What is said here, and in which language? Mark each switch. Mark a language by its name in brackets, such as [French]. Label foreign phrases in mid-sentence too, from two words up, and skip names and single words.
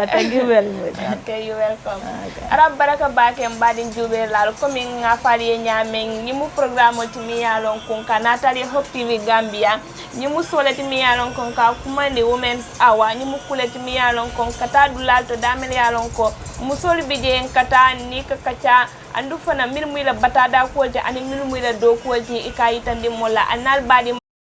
[English] Thank you very much. Okay, you're welcome. [Mandingo] Arab baraka bake mbadin jube lal komi nga fali nyameng nyimu programo timi yalon kun kanatali Hope TV Gambia nyimu sole timi yalon kun ka kumande women's hour nyimu kule timi yalon kun kata dulal to damel yalon ko musol bije kata ni kakacha andu fana mirmuila batada ko je ani mirmuila do ko je ikayitande mola anal badi